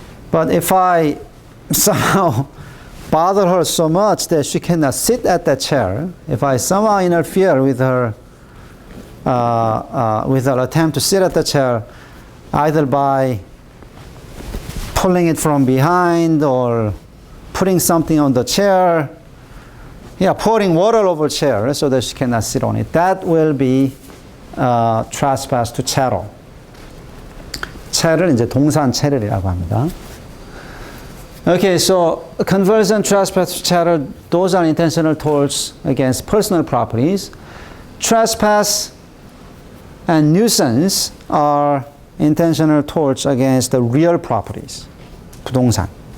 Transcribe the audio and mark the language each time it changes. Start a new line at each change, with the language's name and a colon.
English: But if I somehow bother her so much that she cannot sit at that chair, if I somehow interfere with her attempt to sit at the chair, either by pulling it from behind or putting something on the chair, pouring water over the chair so that she cannot sit on it, that will be trespass to chattel.
Korean: chattel 이제 동산 chattel이라고 합니다.
English: Okay, so conversion, trespass, chattel, those are intentional torts against personal properties. Trespass and nuisance are intentional torts against the real properties, 부동산.